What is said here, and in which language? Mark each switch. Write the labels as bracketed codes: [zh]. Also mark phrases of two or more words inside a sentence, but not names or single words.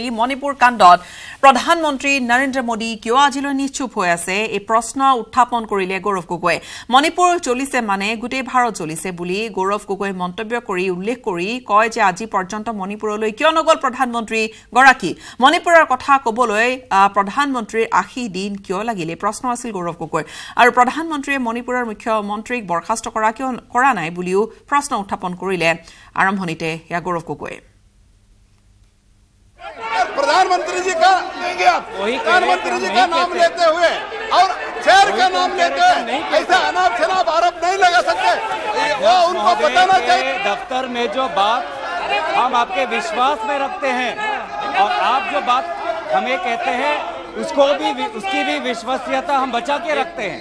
[as] মণিপুৰ কাণ্ডত প্ৰধানমন্ত্ৰী নৰেন্দ্ৰ মোদী কিয় আজিলৈ নিশ্চুপ হৈ আছে এই প্ৰশ্ন উত্থাপন কৰিলে গৌৰৱ গগৈয়ে মণিপুৰ চলিছে মানে গোটেই ভাৰত চলিছে বুলি গৌৰৱ গগৈয়ে মন্তব্য কৰি উল্লেখ কৰি কয় যে আজি পৰ্যন্ত মণিপুৰলৈ কিয় নগল প্ৰধানমন্ত্ৰী গৰাকী মণিপুৰৰ কথা ক'বলৈ প্ৰধানমন্ত্ৰীৰ 80 দিন কিয় লাগিলে প্ৰশ্ন আছিল গৌৰৱ গগৈৰ আৰু প্ৰধানমন্ত্ৰীয়ে মণিপুৰৰ মুখ্যমন্ত্ৰীক বৰখাস্ত কৰা নাই বুলিও প্ৰশ্ন উত্থাপন কৰিলে আৰম্ভণিতে ইয়া গৌৰৱ গগৈয়ে [hi] प्रधानमंत्री जी का नाम लेते हुए और शेर का नाम लेते हैं, ऐसे अनाप शनाप आरोप नहीं लगा सकते, वो उनको बताना चाहिए। दफ्तर में जो बात हम आपके विश्वास में रखते हैं और आप जो बात हमें कहते हैं उसकी भी विश्वसनीयता हम बचा के रखते हैं।